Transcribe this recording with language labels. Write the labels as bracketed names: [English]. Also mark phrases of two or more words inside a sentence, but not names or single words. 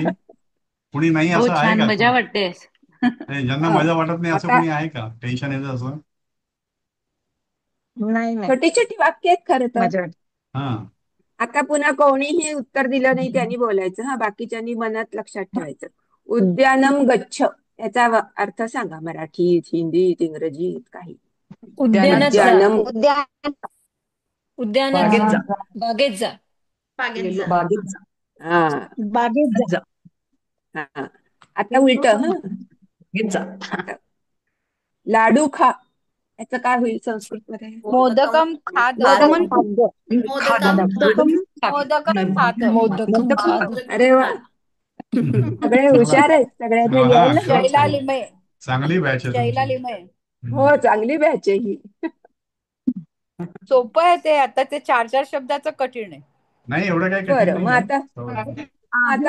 [Marathi] कुणी नाही हो असं आहे छान का? मजा वाटते. नाही, ज्यांना हा मजा वाटत नाही असं आता कुणी आहे का? टेन्शन येतं असं? नाही नाही. छोटी छोटी वाक्य आहेत खरं तर. मजा वाटते. हा आता पुन्हा कोणीही उत्तर दिलं नाही त्यांनी बोलायचं. हा बाकीच्यांनी मनात लक्षात ठेवायचं. [Sanskrit] उद्यानम गच्छ [Marathi] याचा अर्थ सांगा. मराठीत, हिंदीत, इंग्रजीत काही. उद्यानात जा. उद्यानम. उद्यान. उद्यानात जा. बागेत जा. बागेत जा. बागेत जा. हा बागेत जा. हा आता उलट. हा बागेत जा. आता लाडू खा याचं काय होईल संस्कृत मध्ये? [Sanskrit] मोदकम खाद. [Marathi] मोदकम. खाद. [Sanskrit] मोदकम खाद. मोदकम खाद. [Marathi] अरे वा, सगळे हुशार आहेत. सगळ्यांना हा यायला खरंच पाहिजे. लिमये. चांगली बॅच आहे तुमची. लिमये. हो चांगली बॅच आहे ही. सोपं आहे ते. आता ते 4-4 शब्दाचं कठीण आहे. नाही एवढं काही कठीण बरं मग नाही आहे. आहे